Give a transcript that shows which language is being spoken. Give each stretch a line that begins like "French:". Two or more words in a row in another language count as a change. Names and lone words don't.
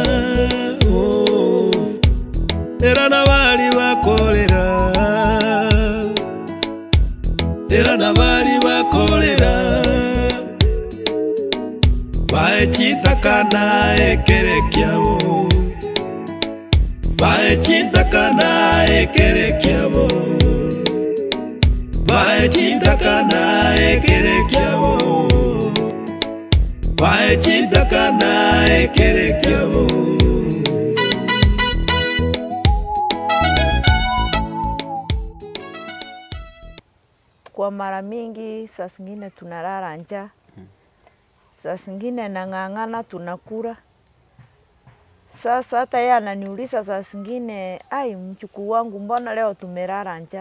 Gusii: erana bali bakolera, erana bali bakolera, baechitakana ekerekiabo, baechitakana ekerekiabo. Baechitakana ekerekiabo, baechitakana ekerekiabo.
Swahili: Kwa mara mingi saa zingine tunalala njaa, saa zingine nang'ang'ana tunakula. Sasa hata yeye ananiuliza saa zingine, ai mchukuu wangu mbona leo tumelala njaa?